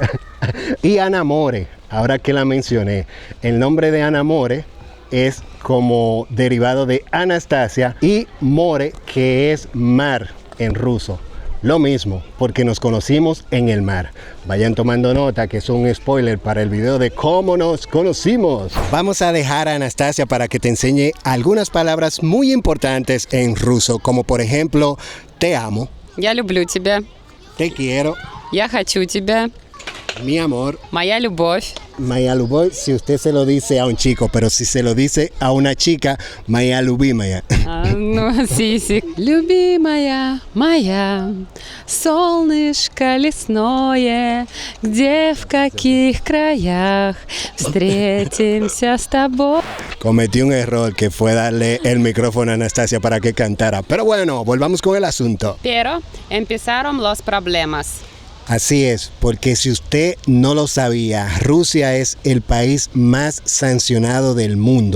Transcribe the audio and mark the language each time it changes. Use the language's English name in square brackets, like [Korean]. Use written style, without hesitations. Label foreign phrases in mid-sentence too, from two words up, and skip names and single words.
[Spanish] Y Anamore, ahora que la mencioné, el nombre de Anamore es como derivado de Anastasia, y more, que es mar en ruso. Lo mismo, porque nos conocimos en el mar. Vayan tomando nota, que es un spoiler para el video de cómo nos conocimos. Vamos a dejar a Anastasia para que te enseñe algunas palabras muy importantes en ruso, como por ejemplo, te amo. [Russian] Я люблю тебя. [Spanish] Te quiero. [Russian] Я хочу тебя. [Spanish] Mi amor. [Russian] Моя любовь. Моя любовь, [Spanish] si usted se lo dice a un chico, pero si se lo dice a una chica, [Russian] Моя любимая. Ну, сисик. Любимая моя, солнышко лесное, где в каких краях встретимся с тобой. [Spanish] Cometí un error, que fue darle el micrófono a Anastasia para que cantara. Pero bueno, volvamos con el asunto. Pero empezaron los problemas. Así es, porque si usted no lo sabía, Rusia es el país más sancionado del mundo.